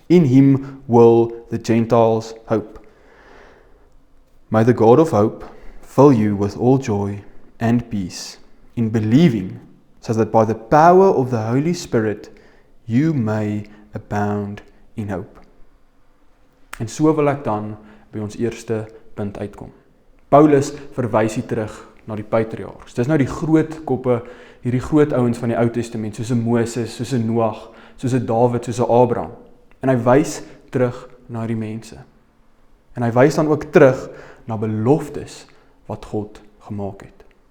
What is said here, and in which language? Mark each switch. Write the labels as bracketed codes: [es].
[en] In him will the Gentiles hope. May the God of hope fill you with all joy and peace in believing, so that by the power of the Holy Spirit you may abound in hope. [af] En so wil ek dan by ons eerste punt uitkom. Paulus verwys hier terug na die patriargs. Dis nou die groot koppe, hierdie groot ouens van die Ou Testament, soos 'n Moses, soos 'n Noag, soos 'n Dawid, soos 'n Abraham. En hy wys terug na die mense. En hy wys dan ook terug na beloftes wat God gemaak het.